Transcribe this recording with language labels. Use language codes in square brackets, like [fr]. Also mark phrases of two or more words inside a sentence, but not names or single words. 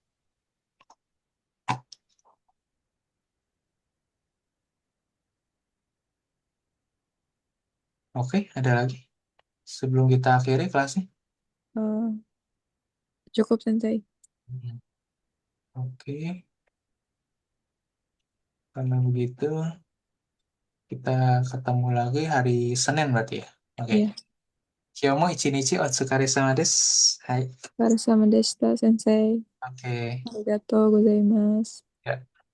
[id] Oke, ada lagi sebelum kita akhiri kelasnya. Eh, Cukup Sensei. Hmm. Oke, karena begitu kita ketemu lagi hari Senin berarti ya. Oke. Iya, [ja] 今日も一日お疲れ様です。はい. [id] harus sama Desta Sensei. Oke. [ja] ありがとうございます. [id] Ya.